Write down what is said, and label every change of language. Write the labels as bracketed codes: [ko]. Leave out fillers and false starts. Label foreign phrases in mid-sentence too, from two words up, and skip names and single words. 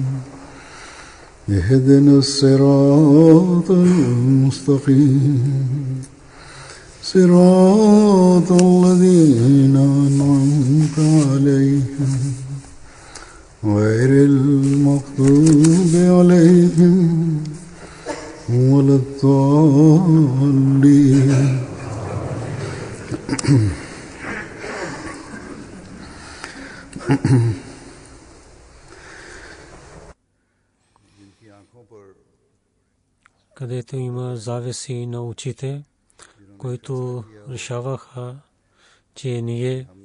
[ar] اهدنا الصراط المستقيم صراط الذين أنعمت عليهم غير المغضوب عليهم ولا الضالين. [bg] където има завеси на очите, които решаваха, че ние